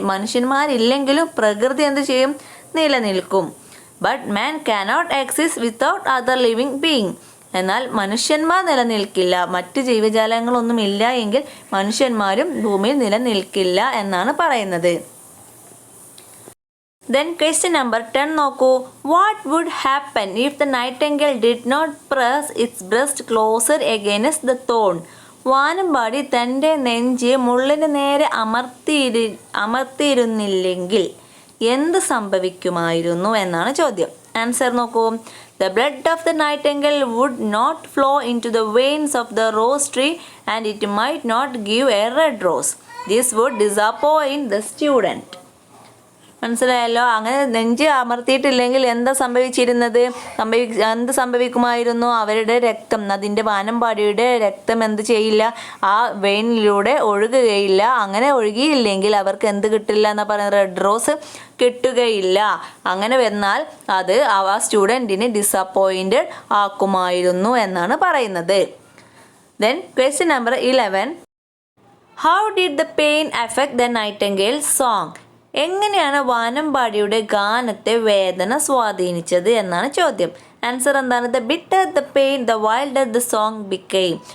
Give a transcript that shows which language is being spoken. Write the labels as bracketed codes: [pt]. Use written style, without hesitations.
[ml] മനുഷ്യന്മാരില്ലെങ്കിലും പ്രകൃതി എന്ത് ചെയ്യും? നിലനിൽക്കും. [en] But man cannot exist without other living being. [ml] എന്നാൽ മനുഷ്യന്മാർ നിലനിൽക്കില്ല. മറ്റ് ജീവജാലങ്ങളൊന്നും ഇല്ല എങ്കിൽ മനുഷ്യന്മാരും ഭൂമിയിൽ നിലനിൽക്കില്ല എന്നാണ് പറയുന്നത്. [en] Then question number 10 [ml] നോക്കൂ. [en] What would happen if the nightingale did not press its breast closer against the thorn? [ml] വാനമ്പാടി തൻ്റെ നെഞ്ച് മുള്ളിന് നേരെ അമർത്തിയിരുന്നില്ലെങ്കിൽ എന്ത് സംഭവിക്കുമായിരുന്നു എന്നാണ് ചോദ്യം. ആൻസർ നോക്കൂ. [en] The blood of the nightingale would not flow into the veins of the rose tree and it might not give a red rose. This would disappoint the student. [ml] മനസ്സിലായല്ലോ? അങ്ങനെ നെഞ്ച് അമർത്തിയിട്ടില്ലെങ്കിൽ എന്താ സംഭവിച്ചിരുന്നത്? എന്ത് സംഭവിക്കുമായിരുന്നു? അവരുടെ രക്തം, അതിൻ്റെ വാനമ്പാടിയുടെ രക്തം എന്ത് ചെയ്യില്ല? ആ വെയിനിലൂടെ ഒഴുകുകയില്ല. അങ്ങനെ ഒഴുകിയില്ലെങ്കിൽ അവർക്ക് എന്ത് കിട്ടില്ല എന്നാ പറയുന്നത്? റെഡ് റോസ് കിട്ടുകയില്ല. അങ്ങനെ വന്നാൽ അത് ആ സ്റ്റുഡൻറ്റിനെ ഡിസപ്പോയിൻറ്റഡ് ആക്കുമായിരുന്നു എന്നാണ് പറയുന്നത്. [en] Then question number 11. How did the pain affect the nightingale's song? [ml] എങ്ങനെയാണ് വാനമ്പാടിയുടെ ഗാനത്തെ വേദന സ്വാധീനിച്ചത് എന്നാണ് ചോദ്യം. ആൻസർ എന്താണ്? [en] The bitter the pain, the wilder the song became.